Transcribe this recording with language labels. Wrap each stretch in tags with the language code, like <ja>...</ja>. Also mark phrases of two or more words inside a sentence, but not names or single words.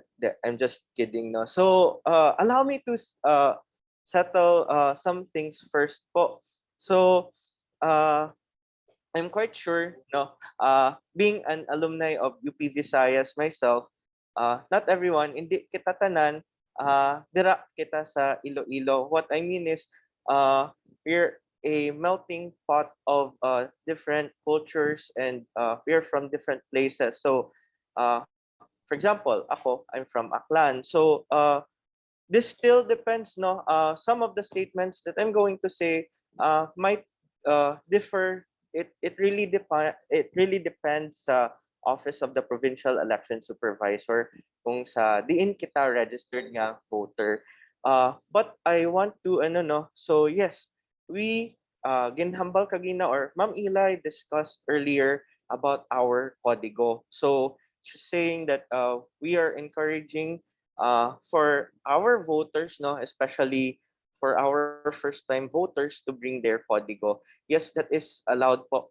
<en>I'm just kidding, no. So allow me to settle some things first po. So uh, I'm quite sure, no, being an alumni of UP Visayas myself, not everyone,</en> <hil>hindi kita tanan, dira kita sa Iloilo.</hil> <en>What I mean is, we're a melting pot of different cultures and we're from different places. So, for example, ako, I'm from Aklan. So, this still depends, no? Some of the statements that I'm going to say might differ. It really depends sa office of the provincial election supervisor</en> <hil>kung sa diin kita</hil> <en>registered nga voter. But I want to ano no. So yes, we</en> <hil>ginhambal kagina</hil> <en>or Ma'am Eli discussed earlier about our kodigo. So she's saying that we are encouraging for our voters, no, especially for our first-time voters to bring their Código. Yes, that is allowed po.</en>